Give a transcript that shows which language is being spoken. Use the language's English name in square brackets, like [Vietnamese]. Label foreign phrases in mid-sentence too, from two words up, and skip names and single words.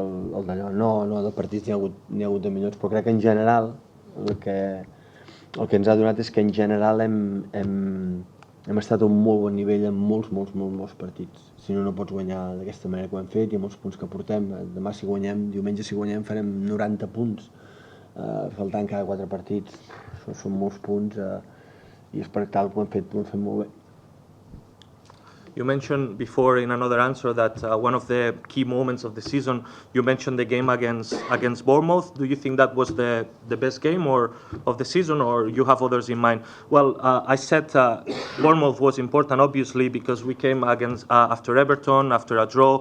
[Catalan] No, de partits n'hi ha hagut de millors, però crec que en general El que ens ha donat és que en general hem estat a un molt bon nivell en molts partits. Si no, no pots guanyar d'aquesta manera que ho hem fet i amb els punts que portem. Demà si guanyem, diumenge si guanyem farem 90 punts, faltant cada 4 partits. Això són molts punts i és per tal que ho hem fet molt bé. [English] You mentioned before in another answer that one of the key moments of the season, you mentioned the game against Bournemouth. Do you think that was the best game of the season, or you have others in mind? Well, I said Bournemouth was important, obviously, because we came against after Everton, after a draw.